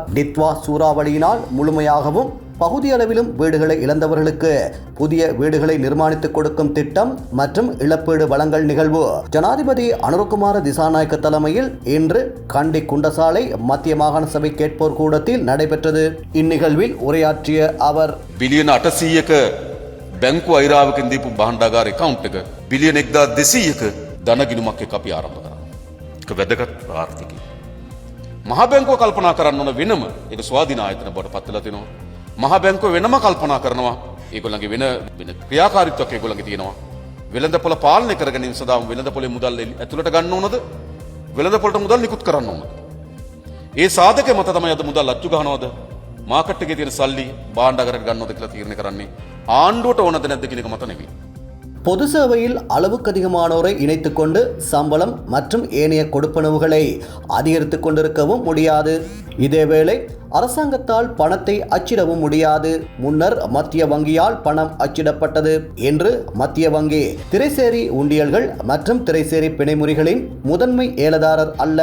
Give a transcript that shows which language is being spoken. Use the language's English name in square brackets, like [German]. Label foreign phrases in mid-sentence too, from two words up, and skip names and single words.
[Tamil] டித்வா சூறாவளியினால் முழுமையாகவும் பகுதியளவிலும் வீடுகளை இழந்தவர்களுக்கு புதிய வீடுகளை நிர்மாணித்துக் கொடுக்கும் திட்டம் மற்றும் இழப்பீடு வழங்கல் நிகழ்வு ஜனாதிபதி அனுரகுமார திசாநாயக்க தலைமையில் இன்று கண்டி குண்டசாலை மத்திய மாகாண சபை கேட்போர் கூடத்தில் நடைபெற்றது. இந்நிகழ்வில் உரையாற்றிய அவர், [Sinhala] பில்லியன் 800ක බැංකු අයිරාවකින් දීපු භාණ්ඩාගාර account එක බිලියන 1200ක ධනගිණුමක් එක්ක අපි ආරම්භ කරා. ඒක වැදගත් ආර්ථිකය. මහා බැංකුව කල්පනා කරන්න ඕන වෙනම ඒක ස්වාධීන ආයතන බවට පත් වෙලා තිනවා. මහා බැංකුව වෙනම කල්පනා කරනවා ඒගොල්ලන්ගේ වෙන ක්‍රියාකාරීත්වයක් ඒගොල්ලන්ගේ තියෙනවා. වෙළඳපොළ පාලනය කර ගැනීම සඳහා වෙළඳපොළේ මුදල් ඇතුළට ගන්න ඕනද? වෙළඳපොළට මුදල් නිකුත් කරන්න ඕනද? ඒ සාධකය මත තමයි අද මුදල් අච්චු ගහනවද? මාකට් එකේ තියෙන සල්ලි භාණ්ඩාගාරයට ගන්නවද කියලා තීරණය කරන්නේ ආණ්ඩුවට ඕනද නැද්ද කියන එක මත නෙවෙයි. [Tamil] பொது சேவையில் அளவுக்கு அதிகமானோரை இணைத்துக் கொண்டு சம்பளம் மற்றும் ஏனைய கொடுப்பனவுகளை அதிகரித்துக் கொண்டிருக்கவும் முடியாது. இதேவேளை அரசாங்கத்தால் பணத்தை அச்சிடவும் முடியாது. முன்னர் மத்திய வங்கியால் பணம் அச்சிடப்பட்டது என்று மத்திய வங்கி திரைசேரி உண்டியல்கள் மற்றும் திரைசேரி பிணைமுறிகளின் முதன்மை ஏலதாரர் அல்ல.